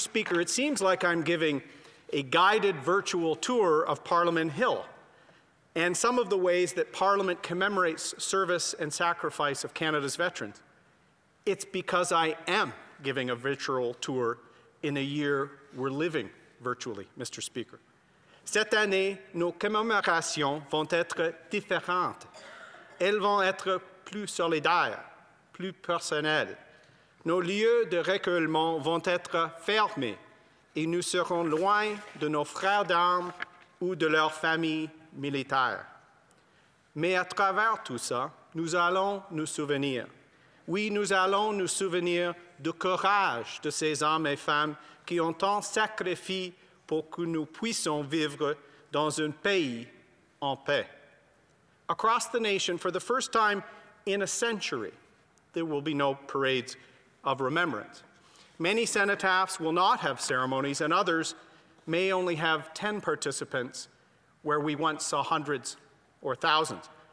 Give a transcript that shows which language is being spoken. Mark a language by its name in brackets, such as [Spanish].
[English] Speaker, it seems like I'm giving a guided virtual tour of Parliament Hill and some of the ways that Parliament commemorates service and sacrifice of Canada's veterans. It's because I am giving a virtual tour in a year we're living virtually, Mr. Speaker. [French] Cette année, nos commémorations vont être différentes. Elles vont être plus solidaires, plus personnelles. Nos lieux de recueillement vont être fermés et nous serons loin de nos frères d'armes ou de leurs familles militaires. Mais à travers tout ça, nous allons nous souvenir. Oui, nous allons nous souvenir du courage de ces hommes et femmes qui ont tant sacrifié pour que nous puissions vivre dans un pays en paix. [English] Across the nation, for the first time in a century, there will be no parades of remembrance. Many cenotaphs will not have ceremonies, and others may only have 10 participants, where we once saw hundreds or thousands.